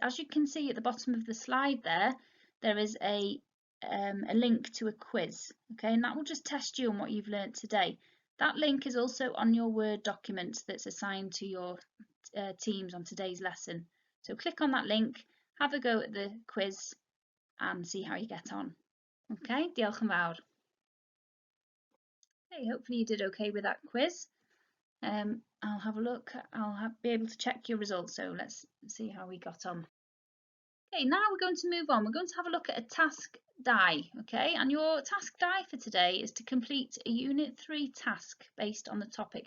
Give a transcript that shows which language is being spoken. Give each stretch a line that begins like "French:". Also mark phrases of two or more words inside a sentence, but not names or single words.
English: As you can see at the bottom of the slide there is a link to a quiz, okay, and that will just test you on what you've learnt today. That link is also on your Word document that's assigned to your teams on today's lesson. So click on that link, have a go at the quiz and see how you get on. Okay,
Welsh: diolch yn fawr.
English: Okay, hopefully you did okay with that quiz. I'll have a look, be able to check your results, so let's see how we got on. Okay, now we're going to move on. We're going to have a look at a task die, okay? And your task die for today is to complete a Unit 3 task based on the topic.